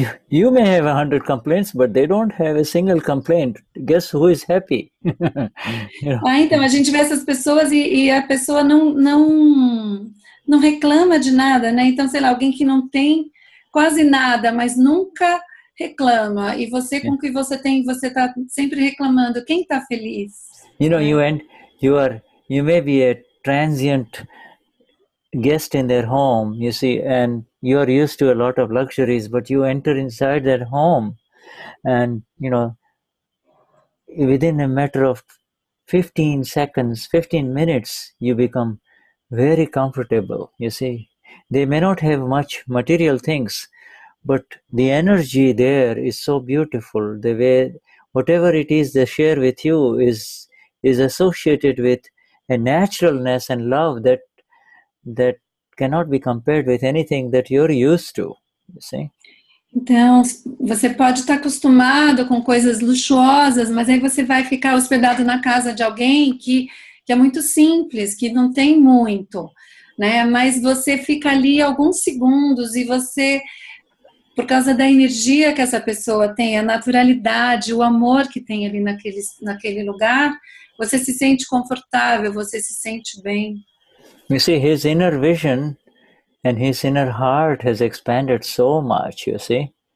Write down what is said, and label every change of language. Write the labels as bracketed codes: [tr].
[en] You may have 100 complaints, but they don't have a single complaint. Guess who is happy? [pt] Então, a gente vê essas pessoas e a pessoa não reclama de nada, né? Então, sei lá, alguém que não tem quase nada, mas nunca reclama. E você, com o que você tem, você está sempre reclamando. Quem está feliz? [en] You may be a transient guest in their home, you see, and you're used to a lot of luxuries, but you enter inside their home and, within a matter of 15 minutes, you become very comfortable, you see. They may not have much material things, but the energy there is so beautiful. The way, whatever it is they share with you is associated with a naturalness and love that cannot be compared with anything that you're used to, you see. [pt] Então, você pode estar acostumado com coisas luxuosas, mas aí você vai ficar hospedado na casa de alguém que é muito simples, que não tem muito, né? Mas você fica ali alguns segundos e você, por causa da energia que essa pessoa tem, a naturalidade, o amor que tem ali naquele lugar, você se sente confortável, você se sente bem. [en] You see, his inner vision and his inner heart has expanded so much, you see.